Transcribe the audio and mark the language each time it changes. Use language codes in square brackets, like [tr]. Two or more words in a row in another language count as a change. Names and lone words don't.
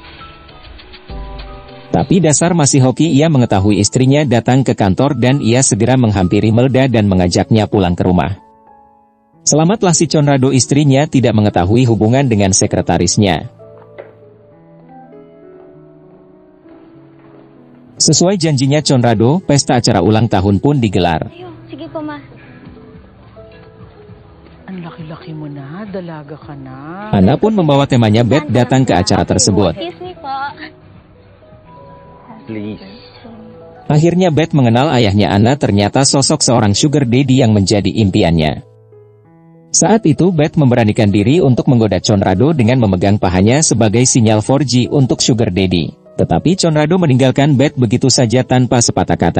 [id] Tapi dasar masih hoki, ia mengetahui istrinya datang ke kantor dan ia segera menghampiri Melda dan mengajaknya pulang ke rumah. Selamatlah si Conrado, istrinya tidak mengetahui hubungan dengan sekretarisnya. Sesuai janjinya Conrado, pesta acara ulang tahun pun digelar. [tl] Ayo, sige po, Ma. Ang laki-laki mo na, dalaga ka na. [id] Anna pun membawa temanya Beth datang ke acara tersebut. [en] Excuse me po. Please. [id] Akhirnya Beth mengenal ayahnya Anna, ternyata sosok seorang [en] sugar daddy [id] yang menjadi impiannya. Saat itu Beth memberanikan diri untuk menggoda Conrado dengan memegang pahanya sebagai sinyal 4G untuk [en] sugar daddy. [id] Tetapi Conrado meninggalkan Beth begitu saja tanpa sepatah kata.